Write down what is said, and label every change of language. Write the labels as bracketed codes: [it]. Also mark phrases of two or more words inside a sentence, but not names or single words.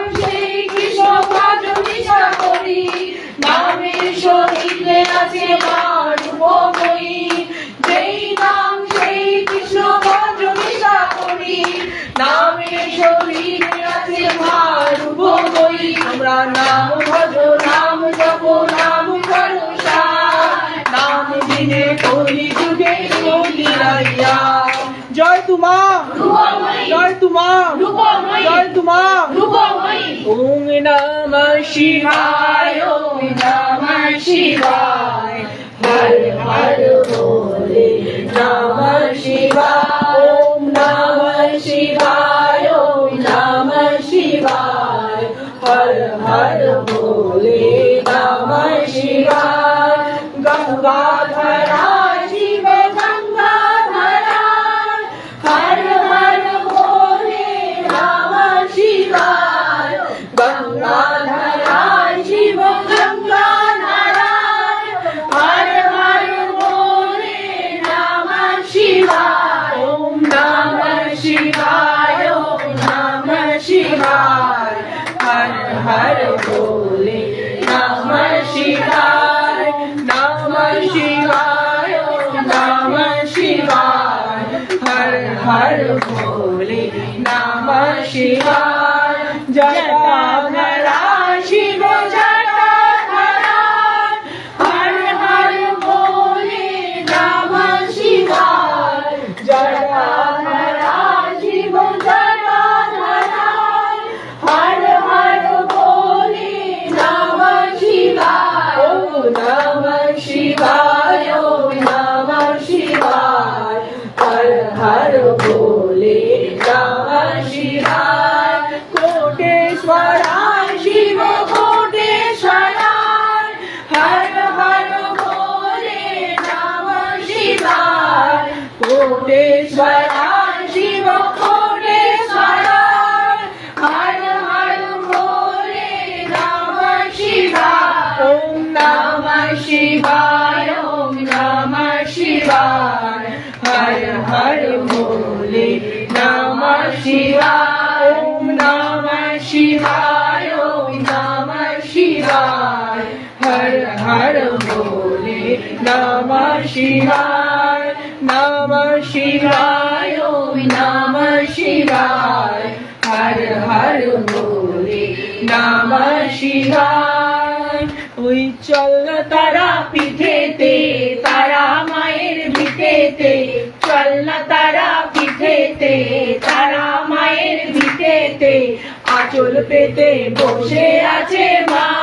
[bn] সেই কৃষ্ণ ভজ নিষ্ঠা করি নামের সহিতে আছে মারূপময়ী যেই নাম সেই কৃষ্ণ ভজ নিষ্ঠা করি নামের সহিতে আছে মারূপময়ী তোমরা নাম ভজো নাম জপো নাম করো সার নাম বিনে কলি যুগে গতি নাইয়া জয় তোমা জয় তোমা জয় তোমা [hi] ओम नमः शिवाय ओम नमः शिवाय हर हर भोले नमः शिवाय ओम नमः शिवाय ओम नमः शिवाय हर हर भोले नमः शिवाय गंगाधरा शिव गंगाधरा हर हर भोले नमः शिवाय गंगाधरा शिव गंगाधरा हर हर भोले नमः शिवाय ओम नमः शिवाय ओम नमः शिवाय हर हर भोले नमः शिवाय नमः शिवाय ओम नमः शिवाय हर हर भोले नमः शिवाय जटाधरा शिव जटाधरा हर हर भोले नमः शिवाय जटाधरा शिव जटाधरा हर हर भोले नमः शिवाय ओम नमः शिवाय ओम नमः शिवाय हर हर भोले नमः शिवाय कोटेश्वराय शिव कोटेश्वराय हर हर भोले नमः शिवाय कोटेश्वराय शिव कोटेश्वराय हर हर भोले नमः शिवाय ओम नमः शिवाय ओम नमः शिवाय हर हर भोले नमः शिवाय ओम नमः शिवाय ओम नमः शिवाय हर हर भोले नमः शिवाय नमः शिवाय ओम नमः शिवाय हर हर भोले नमः शिवाय [bn] ওই চল তারা পিঠেতে তারা মায়ের ভিটেতে চল না তারা পিঠেতে তারা মায়ের ভিটেতে আঁচল পেতে বসে আছে মা